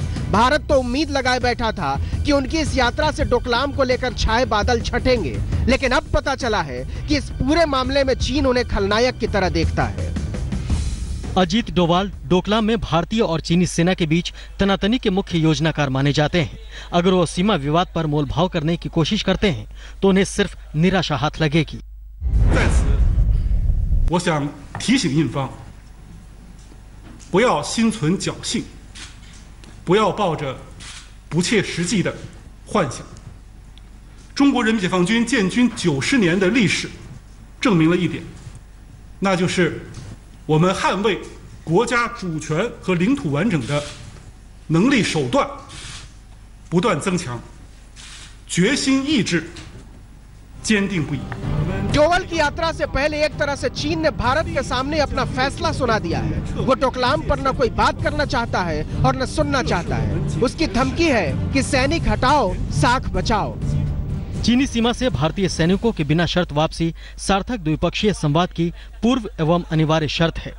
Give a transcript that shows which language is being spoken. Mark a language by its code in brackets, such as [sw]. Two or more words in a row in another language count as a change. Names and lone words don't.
[hi] भारत तो उम्मीद लगाए बैठा था कि उनकी इस यात्रा से डोकलाम को लेकर छाए बादल छटेंगे, लेकिन अब पता चला है कि इस पूरे मामले में चीन उन्हें खलनायक की तरह देखता है। अजीत डोवाल डोकलाम में भारतीय और चीनी सेना के बीच तनातनी के मुख्य योजनाकार माने जाते हैं। अगर वो सीमा विवाद पर मोलभाव करने की कोशिश करते हैं तो उन्हें सिर्फ निराशा हाथ लगेगी। [zh] 在此，我想提醒印方，不要心存侥幸，不要抱着不切实际的幻想。中国人民解放军建军90年的历史，证明了一点，那就是我们捍卫国家主权和领土完整的能力手段不断增强，决心意志坚定不移。 [hi] डोवाल की यात्रा से पहले एक तरह से चीन ने भारत के सामने अपना फैसला सुना दिया है। वो डोकलाम पर न कोई बात करना चाहता है और न सुनना चाहता है। उसकी धमकी है कि सैनिक हटाओ, साख बचाओ। चीनी सीमा से भारतीय सैनिकों की बिना शर्त वापसी सार्थक द्विपक्षीय संवाद की पूर्व एवं अनिवार्य शर्त है।